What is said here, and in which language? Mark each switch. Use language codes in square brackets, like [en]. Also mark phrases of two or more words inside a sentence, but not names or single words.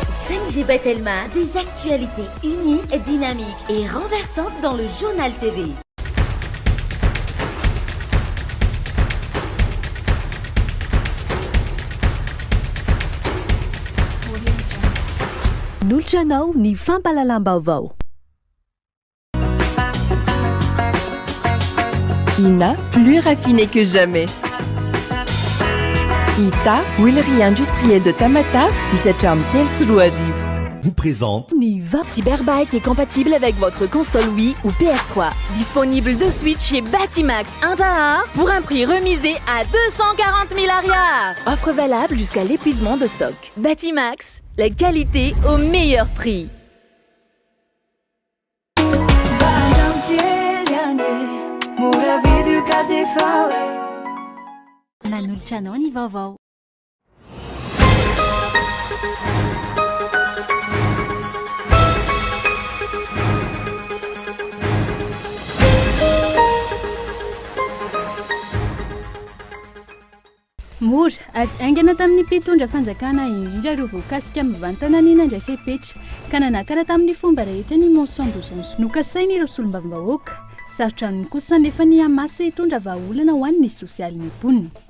[fr] 5G Bethelma, des actualités uniques, dynamiques et renversantes dans le journal TV. [mg] Noltranao ny fampalalam-baovao. INA, [fr] plus raffiné que jamais. ITA, huilerie industrielle de Tamata, Isacham Telsuruariv. Vous présente Niva. Cyberbike est compatible avec votre console Wii ou PS3. Disponible de suite chez Batimax 1 pour un prix remisé à 240 000 arrières. Offre valable jusqu'à l'épuisement de stock. Batimax, la qualité au meilleur prix. [mg] Manoltranao ny vaovao. Mora ary aingana tamin'ny mpitondra fanjakana indrindra ireo voakasika mivantananina indray fepetra ka nanakana tamin'ny fomba rehetra ny [fr] motion d'urgence [mg] nokasaina ireo solombavambahoaka sarotra ny kosa nefa ny amasy hitondra vahaolana ho an'ny sosialy ny poniny.